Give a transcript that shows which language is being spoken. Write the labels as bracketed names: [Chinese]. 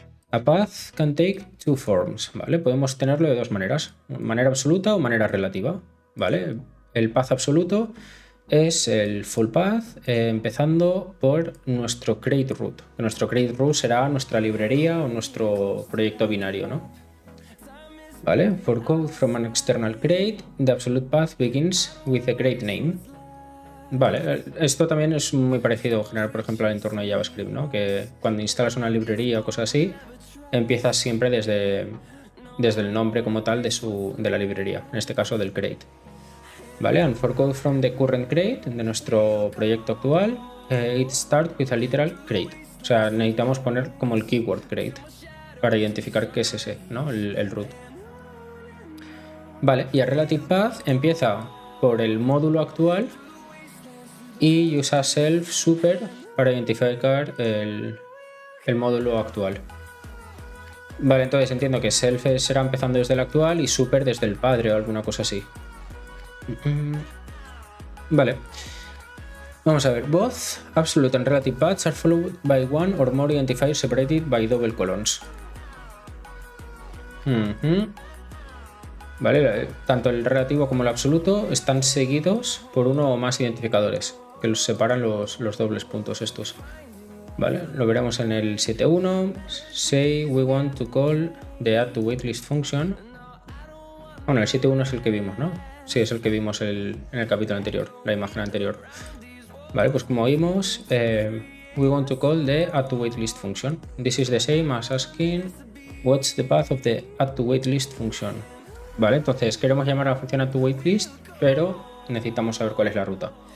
[English] A path can take two forms, [Spanish] ¿vale? Podemos tenerlo de dos maneras, manera absoluta o manera relativa, ¿vale? El path absoluto es el full path, empezando por nuestro create root. Nuestro create root será nuestra librería o nuestro proyecto binario, ¿no? ¿Vale? [English] For code from an external crate, the absolute path begins with the crate name. [Spanish] Vale, esto también es muy parecido en general, por ejemplo, al entorno de JavaScript, ¿no? Que cuando instalas una librería o cosas así, empiezas siempre desde el nombre como tal de la librería, en este caso del crate. [English] Vale, and for code from the current crate, [Spanish] de nuestro proyecto actual, [English] it starts with a literal crate. [Spanish] O sea, necesitamos poner como el keyword crate para identificar qué es ese, ¿no? El root. Vale, y el relative path empieza por el módulo actual y usa self super para identificar el módulo actual. Vale, entonces entiendo que self será empezando desde el actual y super desde el padre o alguna cosa así. Vale. Vamos a ver. [English] Both absolute and relative paths are followed by one or more identifiers separated by double colons. [Spanish] Vale, tanto el relativo como el absoluto están seguidos por uno o más identificadores que los separan los dobles puntos estos. Vale, lo veremos en el 7.1. [English] Say we want to call the add to waitlist function. [Spanish] Bueno, el 7.1 es el que vimos, ¿no? Sí, es el que vimos en el capítulo anterior, la imagen anterior. Vale, pues como vimos, [English] we want to call the add to waitlist function. This is the same as asking what's the path of the add to waitlist function. [Spanish] Vale, entonces queremos llamar a la función add to waitlist, pero necesitamos saber cuál es la ruta.